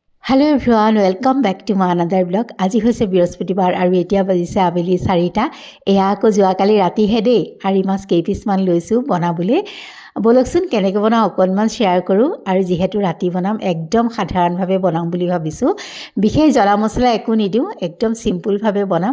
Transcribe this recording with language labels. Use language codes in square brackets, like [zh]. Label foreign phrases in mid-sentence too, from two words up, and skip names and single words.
[en] hello everyone welcome back to my another blog. [as] आज হৈছে বৃহস্পতিবাৰ আৰু এতিয়া বাজিছে আবেলি 4টা। এয়া আকৌ যোৱাকালি ৰাতিহে দেই। আৰি মাছ কেইপিছমান লৈছোঁ বনাবলৈ। বলকচোন কেনেকৈ বনাওঁ অকণমান শ্বেয়াৰ কৰোঁ। আৰু যিহেতু ৰাতি বনাম একদম সাধাৰণভাৱে বনাম বুলি ভাবিছোঁ। বিশেষ জ্বলা মছলা একো নিদিওঁ, একদম চিম্পুলভাৱে বনাম।